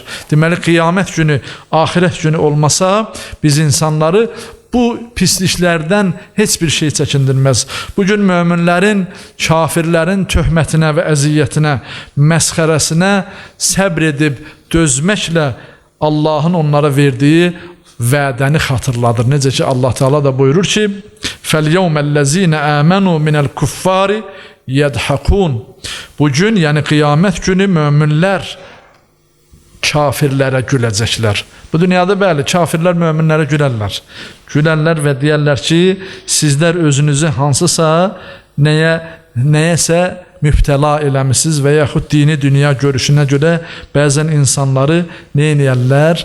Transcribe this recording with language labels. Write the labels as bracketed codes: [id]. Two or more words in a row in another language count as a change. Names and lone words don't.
[az] Deməli, qiyamət günü, axirət günü olmasa, biz insanları bu pisliklərdən heç bir şey çəkindirməz. Bugün möminlərin, kafirlərin töhmətinə və əziyyətinə, məsxərəsinə səbr edib dözməklə Allahın onlara verdiyi vədəni xatırladır. Necə ki, Allah Teala da buyurur ki, [ar] فَالْيَوْمَ الَّذ۪ينَ آمَنُوا مِنَ الْكُفَّارِ يَدْحَقُونَ [az] Bugün, yəni qiyamət günü möminlər kafirlərə güləcəklər. Bu dünyada bəli, kafirlər möminlərə gülərlər. Gülərlər və deyərlər ki, sizlər özünüzü hansısa nəyəsə mübtəla eləmişsiniz və yaxud dini dünya görüşünə görə bəzən insanları nə edirlər?